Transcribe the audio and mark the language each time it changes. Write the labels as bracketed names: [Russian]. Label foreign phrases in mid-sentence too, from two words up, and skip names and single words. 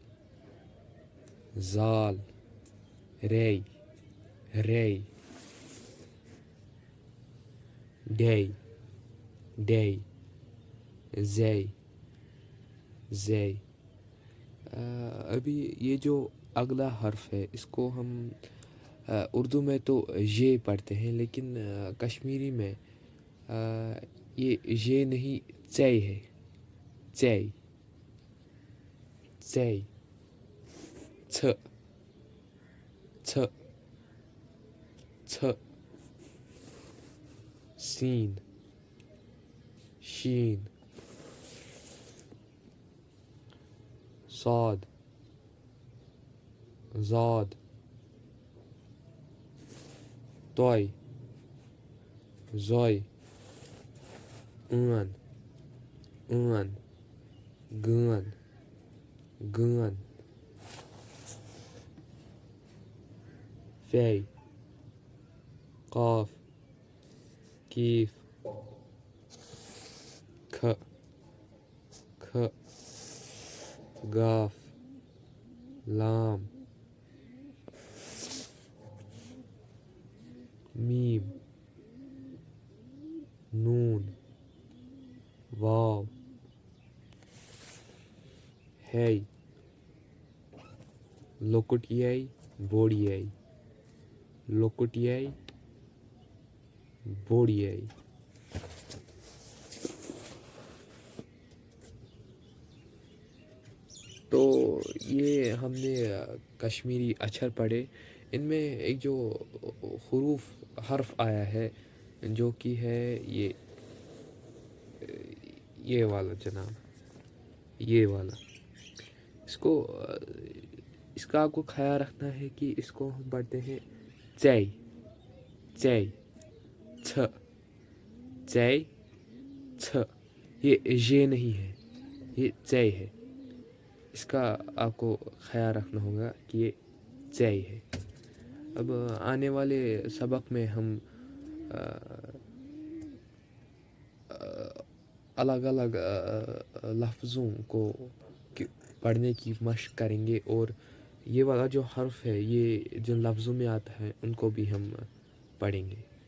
[Urdu] زال رے رے، ڈے ڈے، زے زے۔ ابھی یہ جو اگلا حرف ہے اس کو ہم اردو میں تو یہ پڑھتے ہیں، لیکن کشمیری میں یہ نہیں، ژے ہے، ژے ژے، څھ څھ څھ، سین شین، صاد زاد، طے زوے، عٲن ٲن، گٲن گٲن، فے قاف کیف، کھ کھ، گاف لام، میم نون، واو، ہے [Kashmiri] لۄکُٹ یے بوٚڑ یے، لۄکُٹ یے بوٚڑ یے۔ [Urdu] تو یہ ہم نے کشمیری اچھر پڑھے۔ ان میں ایک جو حرف آیا ہے جو کہ ہے یہ والا جناب، یہ والا، اس کا آپ کو خیال رکھنا ہے کہ اس کو ہم پڑھتے ہیں ژے ژے، څھ ژے څھ، یہ نہیں ہے، یہ ژے ہے۔ اس کا آپ کو خیال رکھنا ہوگا کہ یہ ژے ہے۔ اب آنے والے سبق میں ہم الگ الگ لفظوں کو پڑھنے کی مشق کریں گے، اور یہ والا جو حرف ہے یہ جن لفظوں میں آتا ہے ان کو بھی ہم پڑھیں گے.